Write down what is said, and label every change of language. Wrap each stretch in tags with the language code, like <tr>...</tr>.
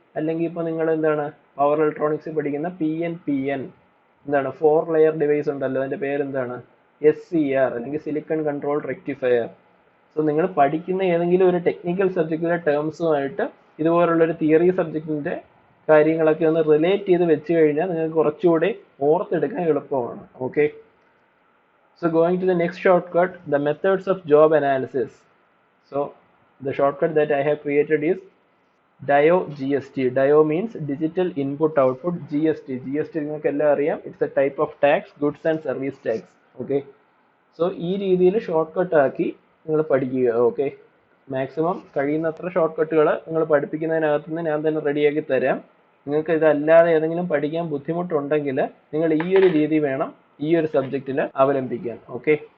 <ml>അല്ലെങ്കിൽ ഇപ്പോൾ നിങ്ങൾ എന്താണ് പവർ ഇലക്ട്രോണിക്സിൽ പഠിക്കുന്ന PN എന്താണ് 4 ലെയർ ഡിവൈസ് ഉണ്ടല്ലോ, അതിൻ്റെ പേരെന്താണ്? SCR അല്ലെങ്കിൽ സിലിക്കൺ കൺട്രോൾ റെക്ടിഫയർ. സോ നിങ്ങൾ പഠിക്കുന്ന ഏതെങ്കിലും ഒരു ടെക്നിക്കൽ സബ്ജക്റ്റിലെ ടേംസുമായിട്ട് ഇതുപോലുള്ളൊരു തിയറി സബ്ജക്റ്റിൻ്റെ കാര്യങ്ങളൊക്കെ ഒന്ന് റിലേറ്റ് ചെയ്ത് വെച്ച് കഴിഞ്ഞാൽ നിങ്ങൾക്ക് കുറച്ചുകൂടി ഓർത്തെടുക്കാൻ എളുപ്പമാണ്. Okay.</ml> <en>So going to the next shortcut, the methods of job analysis. So the shortcut that I have created is DIO GST. DIO means digital input output. GST</en> <ml>നിങ്ങൾക്ക് എല്ലാം അറിയാം,</ml> <en>it's a type of tax, goods and service tax. Okay.</en> <ml>So ഈ രീതിയിൽ short cut ആക്കി നിങ്ങൾ പഠിക്കുക. Okay. Maximum കഴിയുന്നത്ര short കട്ടുകൾ നിങ്ങൾ പഠിപ്പിക്കുന്നതിനകത്ത് നിന്ന് ഞാൻ തന്നെ റെഡിയാക്കി തരാം. നിങ്ങൾക്ക് ഇതല്ലാതെ ഏതെങ്കിലും പഠിക്കാൻ ബുദ്ധിമുട്ടുണ്ടെങ്കിൽ നിങ്ങൾ ഈ ഒരു രീതി വേണം ഈ ഒരു സബ്ജക്റ്റിൽ അവലംബിക്കാൻ. ഓക്കെ.</ml>